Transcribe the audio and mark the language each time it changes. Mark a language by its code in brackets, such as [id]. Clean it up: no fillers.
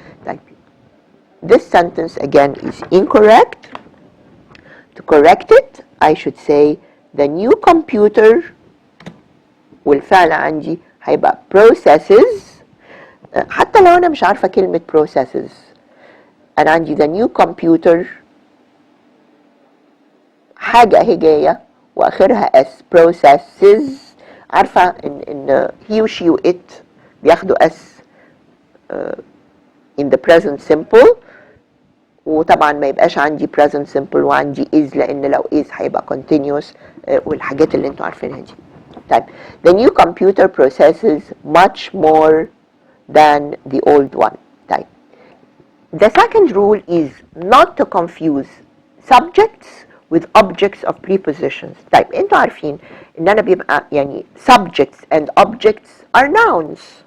[ar] طيب [en] this sentence again is incorrect. To correct it I should say the new computer [ar] والفعل عندي هيبقى [en] processes. [ar] حتى لو انا مش عارفة كلمة processes، انا عندي [en] the new computer [ar] حاجة اهي جاية واخرها s processes. عارفة ان he و she و it بياخدوا s [en] in the present simple، [ar] وطبعا ما يبقاش عندي present simple وعندي is، لان لو is هيبقى continuous والحاجات اللي انتوا عارفينها دي. [en] طيب the new computer processes much more than the old one. طيب the second rule is not to confuse subjects with objects of prepositions. [ar] طيب انتوا عارفين ان انا بيبقى يعني [en] subjects and objects are nouns.